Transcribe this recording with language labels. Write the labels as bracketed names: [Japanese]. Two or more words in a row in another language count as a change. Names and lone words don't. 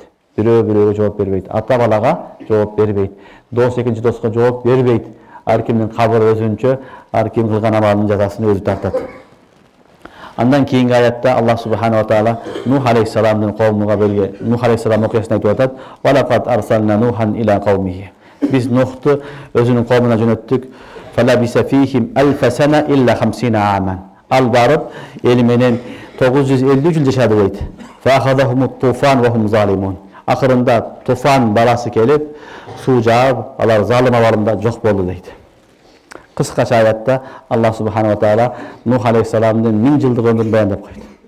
[Kyrgyz] Бирөө-бирөөгө жооп бербейт. Ата балага жооп бербейт. Дос экинчи доска жооп бербейт. Ар кимдин кабыры өзүнчө, ар ким кылган амалынын жазасын өзү тартат. Андан кийинки аятта Аллах субханаху таала Нух алейхиссаламдын коомуна берген Нух алейхиссалам окуясын айтып атат: [Arabic] "ولقد أرسلنا نوحا إلى قومه." [Kyrgyz] Биз Нухту өзүнүн коомуна жөнөттүк. [Arabic] "فلبث فيهم ألف سنة إلا 50 عاما." [Kyrgyz] Ал барып эли менен 950 жыл жашады дейт. [Arabic] "فأخذهم الطوفان وهم ظالمون." [Kyrgyz] Акырында туфан баласы келип, суу жаап, алар залим абалында жок болду дейт. Кыскача аятта Аллах субханаху таала Нух алейхиссаламдын 1000 жылдык өмүрүн баяндап койду.